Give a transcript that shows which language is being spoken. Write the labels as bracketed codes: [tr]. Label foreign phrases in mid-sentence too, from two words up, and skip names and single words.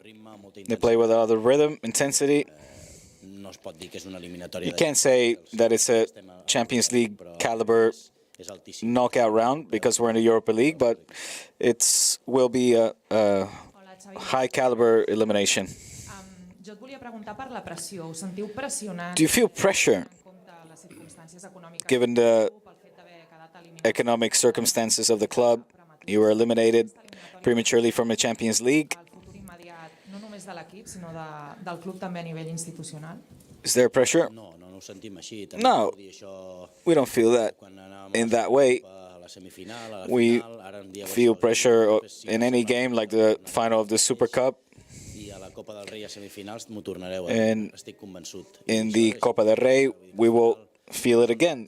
[en] They play with a lot of rhythm, intensity. You can't say that it's a Champions League caliber knockout round because we're in the Europa League, but it will be a high caliber elimination. [ca] Jo et volia preguntar per la pressió. Us sentiu pressionats? [en] Do you feel pressure given the economic circumstances of the club? You were eliminated prematurely from the Champions League. [ca] no només de l'equip, sinó del club també a nivell institucional? [en] Is there pressure? [ca] No ho sentim així. No, [en] we don't feel that in that way. We feel pressure in any game, like the final of the Super Cup. And in the Copa del Rey, we will feel it again.